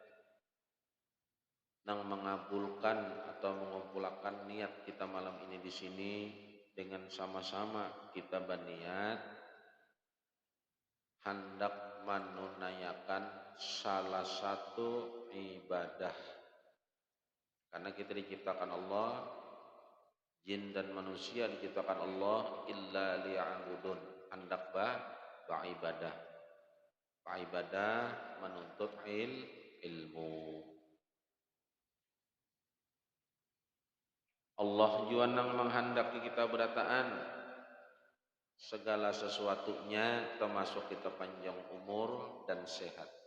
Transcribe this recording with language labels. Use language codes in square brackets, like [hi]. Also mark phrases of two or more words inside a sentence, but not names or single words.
[id] nang mengabulkan atau mengumpulkan niat kita malam ini di sini dengan sama-sama kita berniat hendak menunaikan salah satu ibadah. Karena kita diciptakan Allah, jin dan manusia diciptakan Allah [ar] إلا ليعبدون, [id] hendak beribadah. Beribadah menuntut ilmu. Allah juga nang menghendaki kita berataan segala sesuatunya, termasuk kita panjang umur dan sehat.